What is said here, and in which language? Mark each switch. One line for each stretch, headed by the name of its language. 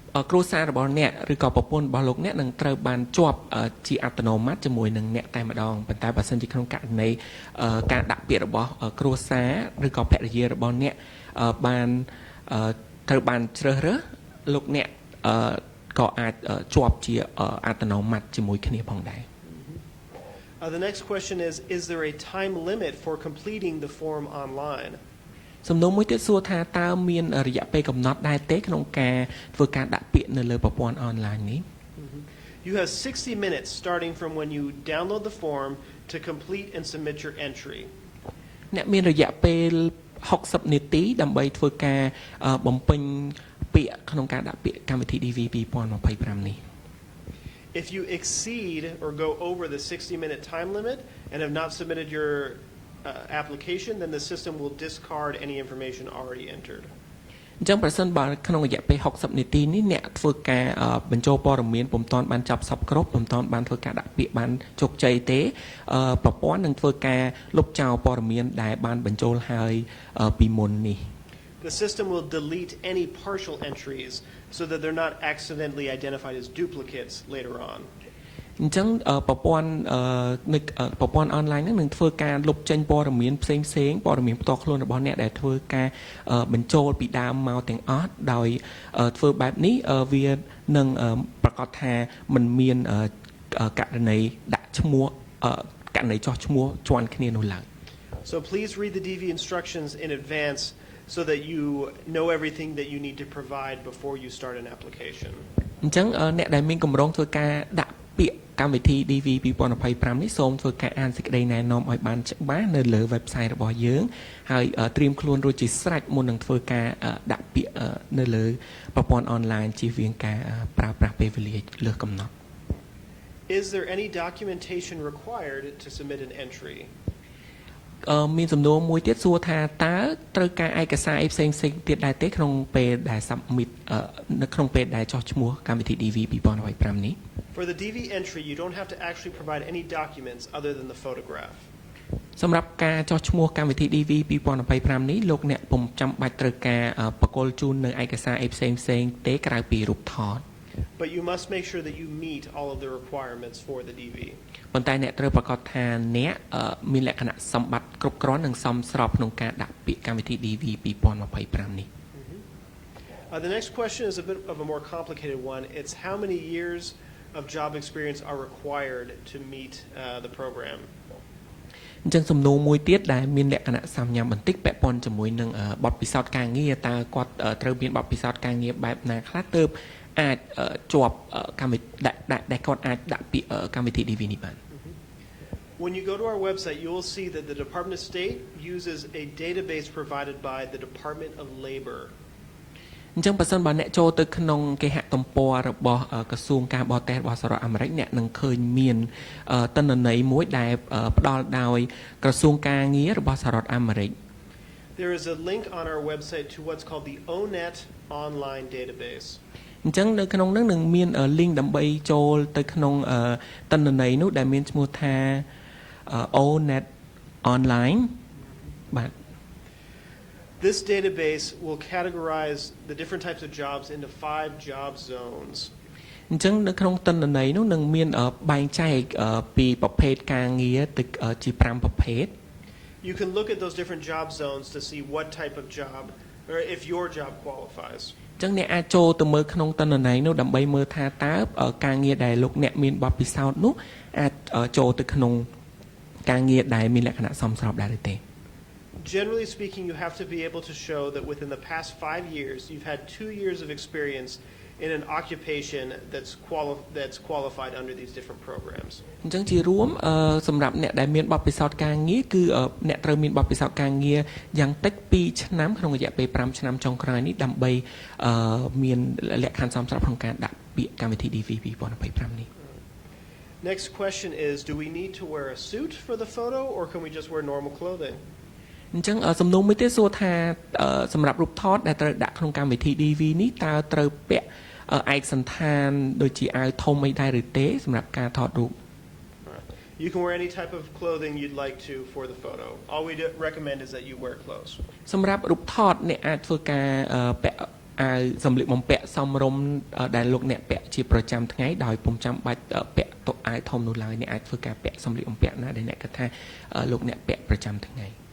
Khmer: គ្រួសាររបស់អ្នកឬក៏ប្រពន្ធរបស់លោកអ្នកនឹងត្រូវបានជាប់ជាអត្តនោម័តជាមួយនឹងអ្នកតែម្ដងប៉ុន្តែបើសិនជាក្នុងករណីការដាក់ពាក្យរបស់គ្រួសារឬក៏ភរិយារបស់អ្នកបានត្រូវបានជ្រើសរើសលោកអ្នកក៏អាចជាប់ជាអត្តនោម័តជាមួយគ្នាផងដែរ
English: The next question is there a time limit for completing the form online?
Khmer: សំណួរមួយទៀតសួរថាតើមានរយៈពេលកំណត់ដែរទេក្នុងការធ្វើការដាក់ពាក្យនៅលើប្រព័ន្ធអនឡាញនេះ
English: You have 60 minutes starting from when you download the form to complete and submit your entry.
Khmer: អ្នកមានរយៈពេល60នាទីដើម្បីធ្វើការបំពេញពាក្យក្នុងការដាក់ពាក្យកម្មវិធី DV 2025នេះ
English: If you exceed or go over the 60-minute time limit and have not submitted your application, then the system will discard any information already entered.
Khmer: ចឹងប្រសិនបើក្នុងរយៈពេល60នាទីនេះអ្នកធ្វើការបញ្ចូលព័ត៌មានពុំតាន់បានចាប់សពគ្រប់ពុំតាន់បានធ្វើការដាក់ពាក្យបានជោគជ័យទេប្រព័ន្ធនឹងធ្វើការលុបចោលព័ត៌មានដែលបានបញ្ចូលហើយពីមុននេះ
English: The system will delete any partial entries so that they're not accidentally identified as duplicates later on.
Khmer: អញ្ចឹងប្រព័ន្ធអនឡាញហ្នឹងនឹងធ្វើការលុបចេញព័ត៌មានផ្សេងព័ត៌មានផ្ទាល់ខ្លួនរបស់អ្នកដែលធ្វើការបញ្ចូលពីដើមមកទាំងអស់ដោយធ្វើបែបនេះវានឹងប្រកាសថាมันមានករណីដាក់ឈ្មោះករណីចោះឈ្មោះជាន់គ្នានោះឡើយ
English: So please read the DV instructions in advance so that you know everything that you need to provide before you start an application.
Khmer: អញ្ចឹងអ្នកដែលមានកម្រងធ្វើការដាក់ពាក្យកម្មវិធី DV 2025នេះសូមធ្វើការអានសេចក្តីណែនាំឲ្យបានច្បាស់នៅលើ website របស់យើងហើយត្រៀមខ្លួនរួចជាស្រេចមុននឹងធ្វើការដាក់ពាក្យនៅលើប្រព័ន្ធអនឡាញជៀសវាងការប្រើប្រាស់ពេលវេលាលើសកំណត់
English: Is there any documentation required to submit an entry?
Khmer: មានសំណួរមួយទៀតសួរថាតើត្រូវការឯកសារអីផ្សេងទៀតដែរទេក្នុងពេលដែល submit នៅក្នុងពេលដែលចោះឈ្មោះកម្មវិធី DV 2025នេះ
English: For the DV entry, you don't have to actually provide any documents other than the photograph.
Khmer: សម្រាប់ការចោះឈ្មោះកម្មវិធី DV 2025នេះលោកអ្នកពុំចាំបាច់ត្រូវការបកគលជូននៅឯកសារអីផ្សេងទេក្រៅពីរូបថត
English: But you must make sure that you meet all of the requirements for the DV.
Khmer: ប៉ុន្តែអ្នកត្រូវប្រកាសថាអ្នកមានលក្ខណៈសម្បត្តិគ្រប់គ្រាន់និងសមស្របក្នុងការដាក់ពាក្យកម្មវិធី DV 2025នេះ
English: The next question is a bit of a more complicated one. It's how many years of job experience are required to meet the program.
Khmer: អញ្ចឹងសំណួរមួយទៀតដែលមានលក្ខណៈសាមញ្ញបន្តិចពាក់ព័ន្ធជាមួយនឹងបទពិសោធន៍ការងារតើគាត់ត្រូវមានបទពិសោធន៍ការងារបែបណាខ្លះទើបអាចជាប់កម្មវិធីដែលគាត់អាចដាក់ពាក្យកម្មវិធី DV នេះបាន
English: When you go to our website, you will see that the Department of State uses a database provided by the Department of Labor.
Khmer: អញ្ចឹងបើសិនបើអ្នកចូលទៅក្នុងគេហទំព័ររបស់ក្រសួងការបរទេសរបស់សហរដ្ឋអាមេរិកអ្នកនឹងឃើញមានទិន្នន័យមួយដែលផ្ដល់ដោយក្រសួងការងាររបស់សហរដ្ឋអាមេរិក
English: There is a link on our website to what's called the ONET online database.
Khmer: អញ្ចឹងនៅក្នុងនោះនឹងមាន link ដើម្បីចូលទៅក្នុងទិន្នន័យនោះដែលមានឈ្មោះថា ONET online បាទ
English: This database will categorize the different types of jobs into 5 job zones.
Khmer: អញ្ចឹងនៅក្នុងទិន្នន័យនោះនឹងមានបែងចែកពីប្រភេទការងារទៅជា5ប្រភេទ
English: You can look at those different job zones to see what type of job or if your job qualifies.
Khmer: អញ្ចឹងអ្នកអាចចូលទៅមើលក្នុងទិន្នន័យនោះដើម្បីមើលថាតើការងារដែលលោកអ្នកមានបទពិសោធន៍នោះអាចចូលទៅក្នុងការងារដែលមានលក្ខណៈសមស្របដែរឬទេ
English: Generally speaking, you have to be able to show that within the past 5 years, you've had 2 years of experience in an occupation that's qualified under these different programs.
Khmer: អញ្ចឹងជារួមសម្រាប់អ្នកដែលមានបទពិសោធន៍ការងារគឺអ្នកត្រូវមានបទពិសោធន៍ការងារយ៉ាងតិច2ឆ្នាំក្នុងរយៈពេល5ឆ្នាំចុងក្រោយនេះដើម្បីមានលក្ខខណ្ឌសមស្របក្នុងការដាក់ពាក្យកម្មវិធី DV 2025នេះ
English: Next question is, do we need to wear a suit for the photo or can we just wear normal clothing?
Khmer: អញ្ចឹងសំណួរមួយទៀតសួរថាសម្រាប់រូបថតដែលត្រូវដាក់ក្នុងកម្មវិធី DV នេះតើត្រូវពាក់ឯកសណ្ឋានដូចជាអាវធំអីដែរឬទេសម្រាប់ការថតរូប
English: You can wear any type of clothing you'd like to for the photo. All we recommend is that you wear clothes.
Khmer: សម្រាប់រូបថតអ្នកអាចធ្វើការពាក់អាវសម្លៀកបំពាក់សមរម្យដែលលោកអ្នកពាក់ជាប្រចាំថ្ងៃដោយពុំចាំបាច់ពាក់តុអាវធំនោះឡើយអ្នកអាចធ្វើការពាក់សម្លៀកបំពាក់ណាដែលអ្នកគិតថាលោកអ្នកពាក់ប្រចាំថ្ងៃ